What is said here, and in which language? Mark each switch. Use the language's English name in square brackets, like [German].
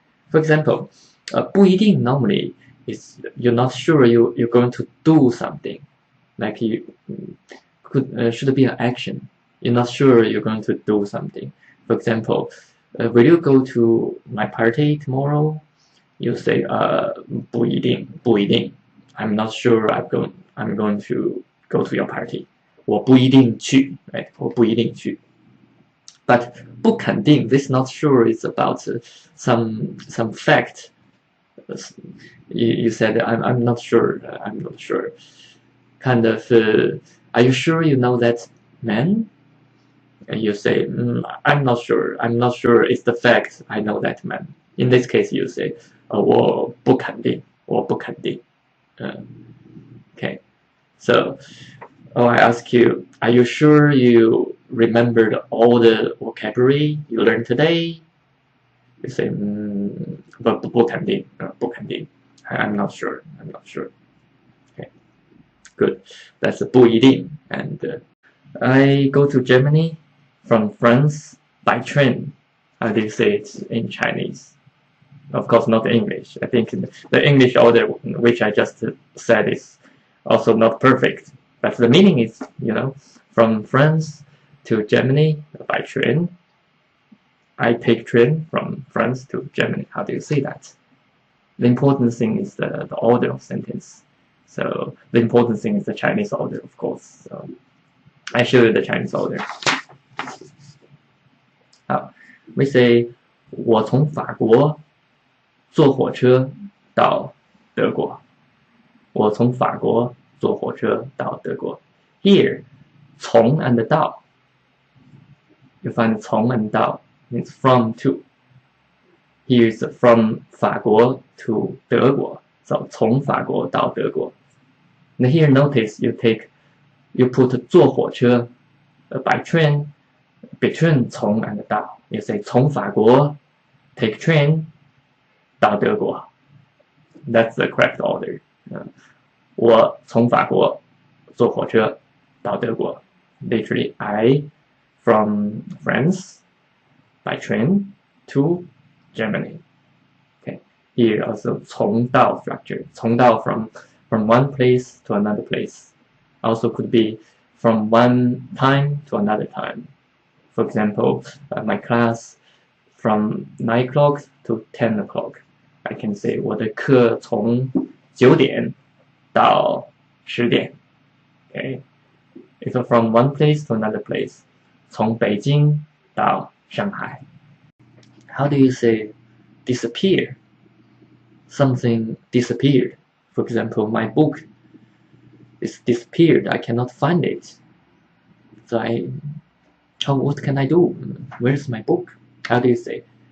[English] For example, 不一定 normally is you're not sure you're going to do something, like you should be an action. You're not sure you're going to do something. For example, will you go to my party tomorrow? You say [Chinese] 不一定, 不一定. [English] I'm not sure I'm going to go to your party. [Chinese] 我不一定去, [English] right? [Chinese] 我不一定去. [English] But 不肯定, this not sure is about some fact. You said I'm not sure. I'm not sure. Kind of, are you sure you know that man? And you say, I'm not sure. I'm not sure it's the fact I know that man. In this case, you say, [Chinese] 我不肯定. 我不肯定. [English] Okay. So, I ask you, are you sure you remembered all the vocabulary you learned today? You say, [Chinese] 不肯定, 不肯定. [English] I'm not sure. I'm not sure. Okay. Good. That's 不一定. And I go to Germany from France by train. How do you say it in Chinese? Of course, not English. I think the English order, which I just said, is also not perfect. But the meaning is, you know, from France to Germany by train. I take train from France to Germany. How do you say that? The important thing is the order of sentence. So the important thing is the Chinese order, of course. So I show you the Chinese order. We say [Chinese] 我从法国坐火车到德国. 我从法国坐火车到德国. [English] Here, 从 and 到. You find 从 and 到 means from to. Here is from 法国 to 德国. [Chinese] So 从法国到德国. [English] And here notice you put 坐火车 by train between 从 and 到. You say [Chinese] 从法国 [English] take train [Chinese] 到德国. [English] That's the correct order. [Chinese] 我从法国坐火车到德国. [English] Literally, I from France by train to Germany. Okay. Here also 从到 structure. 从到 from one place to another place. Also could be from one time to another time. For example, my class from 9 o'clock to 10 o'clock. I can say [Chinese] 我的课从9点到10点. [English] Okay. It's from one place to another place. [Chinese] 从北京到上海. [English] How do you say disappear? Something disappeared. For example, my book it's disappeared. I cannot find it. So what can I do? Where's my book? How do you say?